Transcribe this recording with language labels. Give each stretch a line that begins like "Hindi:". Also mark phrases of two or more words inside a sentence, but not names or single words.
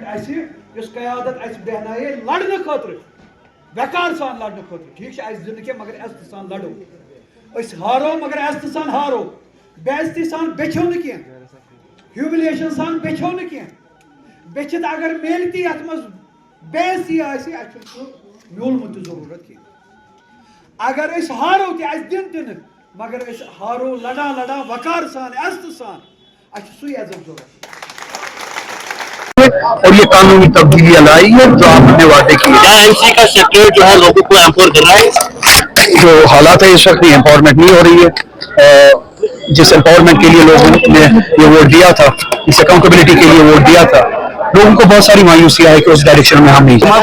Kashmiri: اَسہِ یۄس قیادت اَسہِ بیٚہنایے لڑنہٕ خٲطرٕ وقار سان لڑنہٕ خٲطرٕ ٹھیٖک چھِ اَسہِ دِنہٕ کینٛہہ مگر عزتہٕ سان لڑو أسۍ ہارو مگر عزتہٕ سان ہارو بے عزتی سان بیٚچھو نہٕ کینٛہہ ہیوملیشن سان بیٚچھو نہٕ کینٛہہ بیٚچھِتھ اگر میلہِ تہِ یتھ منٛز بے عزتی آسہِ اَسہِ چھُنہٕ سُہ میوٗلمُت تہِ ضروٗرت کینٛہہ اگر أسۍ ہارو تہِ اَسہِ دِن تہِ نہٕ مگر أسۍ ہارو لڑان لڑان وقار سان عزتہٕ سان اَسہِ چھُ سُے عزت ضروٗرت
Urdu: اور یہ قانونی تبدیلیاں لائی ہے جو آپ نے وعدے کیے کیا ایم سی کا سیکٹریٹ جو ہے لوگوں کو ایمپاور کر رہا ہے جو حالات ہے اس وقت امپاورمنٹ نہیں ہو رہی ہے جس امپاورمنٹ کے لیے لوگوں نے یہ ووٹ دیا تھا اس اکاؤنٹیبلٹی کے لیے ووٹ دیا تھا لوگوں کو بہت ساری مایوسی ہے کہ اس ڈائریکشن میں ہم نہیں جائیں